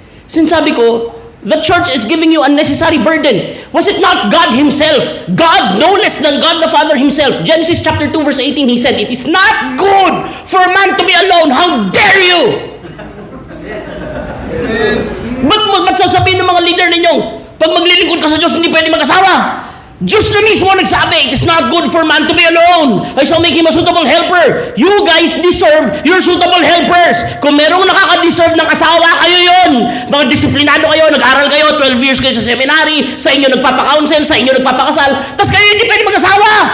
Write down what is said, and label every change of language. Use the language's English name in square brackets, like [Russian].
[Filipino] Sinasabi ko, [English] the church is giving you unnecessary burden. Was it not God Himself? God, no less than God the Father Himself. Genesis chapter 2 verse 18, He said, it is not good for man to be alone. How dare you? [Filipino] Ba't sasabihin ng mga leader ninyong, pag maglilingkod ka sa Diyos, hindi pwede mag-asawa? Diyos na mismo nagsabi, [English] it is not good for man to be alone. I shall make him a suitable helper. You guys deserve your suitable helpers. [Filipino] Kung merong nakaka-deserve ng asawa, kayo yon. Mga disiplinado kayo, nag-aral kayo, 12 years kayo sa seminary, sa inyo nagpapakounsel, sa inyo nagpapakasal, tas kayo hindi pwede mag-asawa.